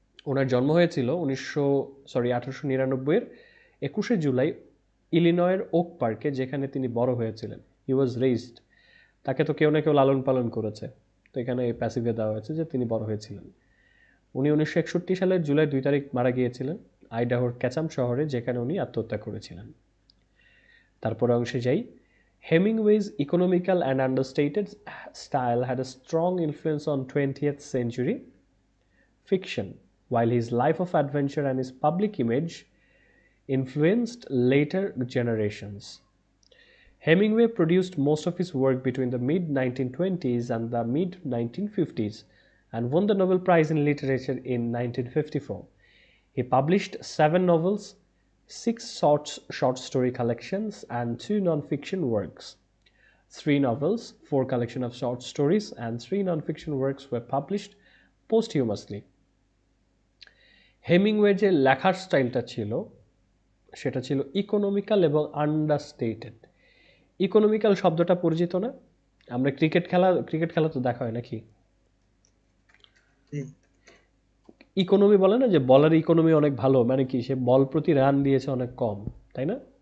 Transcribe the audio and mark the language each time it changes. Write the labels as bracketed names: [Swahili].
[Bangla] ওনার জন্ম হয়েছিল 1899-এর 21শে জুলাই ইলিনয়ের ওক পার্কে, যেখানে তিনি বড় হয়েছিলেন। [English] he was raised, [Bangla] তাকে তো কেউ না কেউ লালন পালন করেছে, তো এখানে এই প্যাসিভে দেওয়া হয়েছে যে তিনি বড় হয়েছিলেন। উনি 1961 সালের জুলাই 2 তারিখ মারা গিয়েছিলেন আইডাহোর ক্যাচাম শহরে, যেখানে উনি আত্মহত্যা করেছিলেন। তারপরে অংশে যাই। [English] Hemingway's economical and understated style had a strong influence on 20th century fiction, while his life of adventure and his public image influenced later generations. Hemingway produced most of his work between the mid 1920s and the mid 1950s and won the Nobel Prize in Literature in 1954. He published 7 novels, 6 short story collections, and 2 non-fiction works. 3 novels, 4 collection of short stories, and 3 non-fiction works were published posthumously. [Bangla] Hemingway যে লেখার স্টাইলটা ছিল সেটা ছিল economical এবং আন্ডারস্টেটেড। Economical শব্দটা পরিচিত না? আমরা ক্রিকেট খেলা তো দেখা হয় নাকি? জি ইকোনমি বলে না যে বলের ইকোনমি অনেক ভালো, মানে কি সে বল প্রতি রান দিয়েছে অনেক কম, তাই না?